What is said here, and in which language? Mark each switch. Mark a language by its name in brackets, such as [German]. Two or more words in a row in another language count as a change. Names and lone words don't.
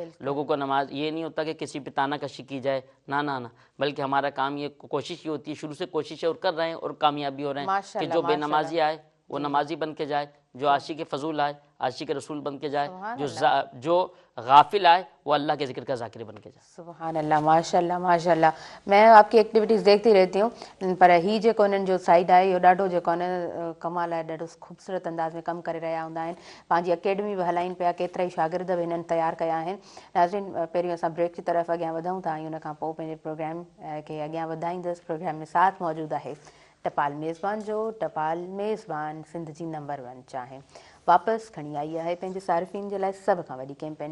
[Urdu] لوگوں کو نماز یہ نہیں ہوتا کہ کسی پہ تانہ کشی کی جائے, نہ بلکہ ہمارا کام یہ کوشش یہ ہوتی ہے, شروع سے کوشش اور کر رہے ہیں اور کامیابی ہو رہے ہیں کہ جو بے نمازی آئے وہ نمازی بن کے جائے, جو عاشق فضول آئے عاشق رسول بن کے جائے, جو غافل آئے وہ اللہ کے ذکر کا ذاکر بن کے جائے. سبحان اللہ ماشاءاللہ. میں آپ کی ایکٹیویٹیز دیکھتی رہتی ہوں, [Sindhi] पर ही जेको उन्हनि जो साइड आहे इहो ॾाढो जेको आहे न कमाल आहे, ॾाढो ख़ूबसूरत अंदाज़ में कमु करे रहिया हूंदा आहिनि. पंहिंजी अकेडमी बि हलाइनि पिया, केतिरा ई शागिर्द बि हिननि तयारु कया आहिनि. नाज़रीन, पहिरियों असां ब्रेक [Urdu] की तरफ़ [Sindhi] अॻियां वधूं था ऐं उन खां पोइ पंहिंजे प्रोग्राम खे अॻियां वधाईंदसि. प्रोग्राम में साथ मौजूदु आहे टपाल मेज़बान जो. टपाल मेज़बान सिंध जी नंबर 1 चाहे वापसि खणी आई आहे पंहिंजे सारिफ़ीन जे लाइ सभ खां वॾी कैंपेन.